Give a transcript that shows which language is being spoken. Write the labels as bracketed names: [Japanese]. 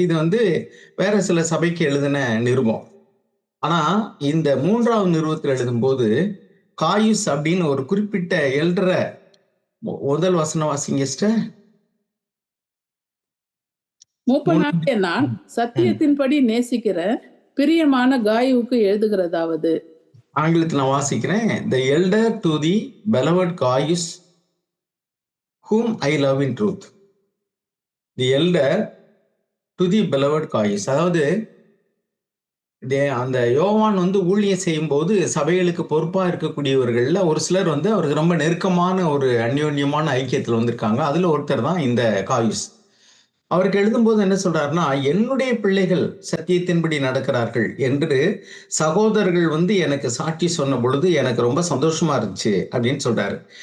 [Tamil] இது வந்து வேற சில சபைக்கு எழுதின நிருபம். ஆனா இந்த 3வது நிருபத்தில் எழுதும்போது காயுஸ் அப்படின்னு ஒரு குறிப்பிட்ட எல்டர, முதல் வசனம் வாசிங்க சிஸ்டர். மூப்பனாகிய நான் சத்தியத்தின்படி நேசிக்கிற பிரியமான காயுவுக்கு எழுதுகிறதாவது. ஆங்கிலத்தில் நான் வாசிக்கிறேன். [English] The elder to the beloved Gaius, whom I love in truth. The elder to the beloved Gaius. [Tamil] அதாவது அந்த யோவான் வந்து ஊழியம் செய்யும் போது சபைகளுக்கு பொறுப்பா இருக்கக்கூடியவர்கள்ல ஒரு சிலர் வந்து அவருக்கு ரொம்ப நெருக்கமான ஒரு அந்யோன்யமான ஐக்கியத்துல வந்திருக்காங்க. அதுல ஒருத்தர் தான் இந்த காயுஸ். அவருக்கு எழுதும்போது என்ன சொல்றாருன்னா, என்னுடைய பிள்ளைகள் சத்தியத்தின்படி நடக்கிறார்கள் என்று சகோதரர்கள் வந்து எனக்கு சாட்சி சொன்ன பொழுது எனக்கு ரொம்ப சந்தோஷமா இருந்துச்சு அப்படின்னு சொல்றாரு.